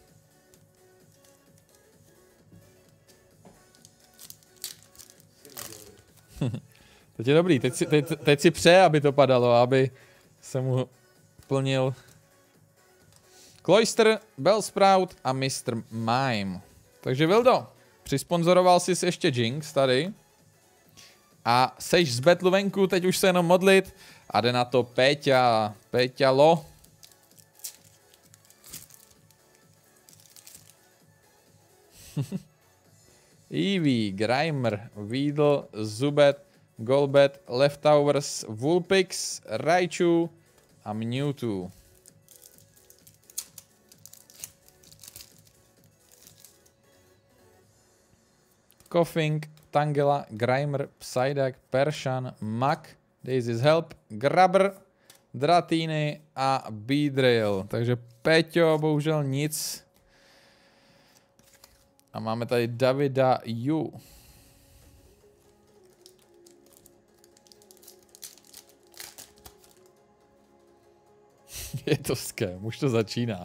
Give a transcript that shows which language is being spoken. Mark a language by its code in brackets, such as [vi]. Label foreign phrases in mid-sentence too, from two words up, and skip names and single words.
[cs] Teď je dobrý, teď si přeje, aby to padalo, aby se mu plnil Cloyster, Bellsprout a Mr. Mime. Takže Vildo, přisponzoroval jsi ještě Jinx tady. A seš z battlu venku, teď už se jenom modlit. A jde na to Péťalo. Eevee, Grimer, Weedle, Zubat, Golbat, Leftovers, Vulpix, Raichu a Mewtwo. Koffing, Tangela, Grimer, Psyduck, Persian, Muk, Daisy's Help, Grabber, Dratini a Beedrill. Takže Péťo, bohužel nic. A máme tady Davida Yu. Je to ském, už to začíná.